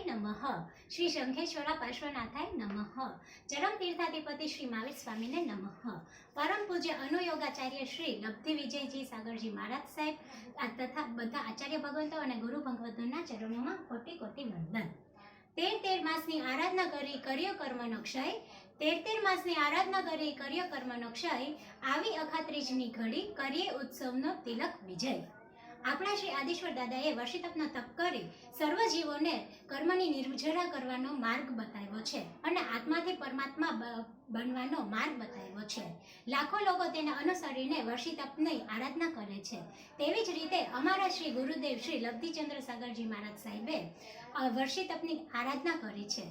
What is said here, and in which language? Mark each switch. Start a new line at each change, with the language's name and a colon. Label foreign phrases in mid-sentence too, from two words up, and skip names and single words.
Sanskrit: नमः, श्री शंखेश्वरा पार्श्वनाथाय नमः, चरम
Gujarati: તીર્થાધિપતિ શ્રી મહાવીર સ્વામી ને નમઃ, પરમ પૂજ્ય અનુયોગાચાર્ય શ્રી લબ્ધિ વિજયજી સાગરજી મહારાજ સાહેબ તથા બધા આચાર્ય ભગવંતો ઔર ગુરુ ભગવંતોના
Hindi: चरणों में कोटि कोटि वंदन.
Gujarati: 13 માસની આરાધના કરી કર્યો કર્મનો ક્ષય, 13 માસની આરાધના કરી કર્યો કર્મનો ક્ષય, આવી અખાત્રીજની ઘડી કરીએ ઉત્સવનો તિલક વિજય. આપણા શ્રી આદિશ્વર દાદાએ વર્ષિતપનો તપ કરી સર્વ જીવોને કર્મની નિર્જરા કરવાનો માર્ગ બતાવ્યો છે અને આત્માથી પરમાત્મા બનવાનો માર્ગ બતાવ્યો છે. લાખો લોકો તેને અનુસરીને વર્ષિતપની આરાધના કરે છે. તેવી જ રીતે અમારા શ્રી ગુરુદેવ શ્રી લબ્ધિચંદ્ર સાગરજી મહારાજ સાહેબે વર્ષિતપની આરાધના કરી છે.